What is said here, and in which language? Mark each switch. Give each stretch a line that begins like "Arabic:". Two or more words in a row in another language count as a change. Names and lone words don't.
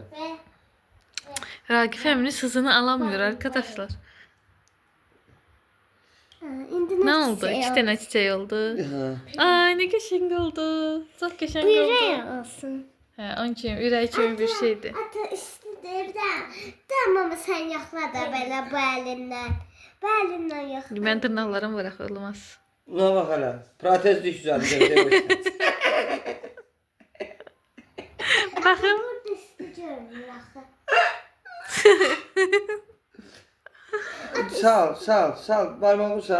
Turkish: Ve Ragif əminiz hızını alamıyor arkadaşlar.
Azerbaijani: indi Nə oldu? 2 dənə çiçək oldu. Ay, nə qəşəng oldu. Çox qəşəng oldu. Ürək olsun. Hə, onun kimi, ürək kimi bir şeydir.
Turkish: Ata istedim de. Tamam ama sen
Azerbaijani: yoxla da belə bu əlindən. Bu əlindən yoxla. Mən dırnaqlarım var axı, olmaz. Buna bax hələ. Protez düş düzəldəcəm. Baxın. Burada istəyəcəm axı. Sal. Barmağı sal.